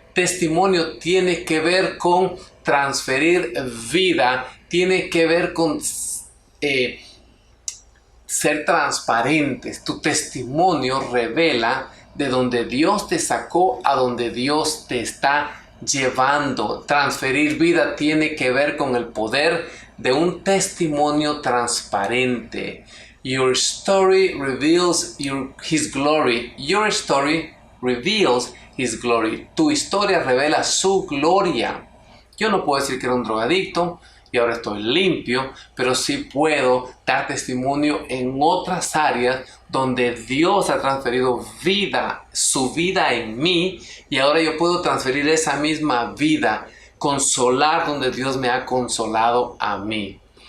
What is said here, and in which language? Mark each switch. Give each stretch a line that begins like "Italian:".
Spanish: Testimonio tiene que ver con transferir vida, tiene que ver con ser transparentes. Tu testimonio revela de donde Dios te sacó a donde Dios te está llevando. Transferir vida tiene que ver con el poder de un testimonio transparente.
English: Your story reveals His glory. Your story reveals His glory.
Spanish: Tu historia revela su gloria. Yo no puedo decir que era un drogadicto y ahora estoy limpio, pero sí puedo dar testimonio en otras áreas donde Dios ha transferido vida, su vida en mí, y ahora yo puedo transferir esa misma vida, consolar donde Dios me ha consolado a mí.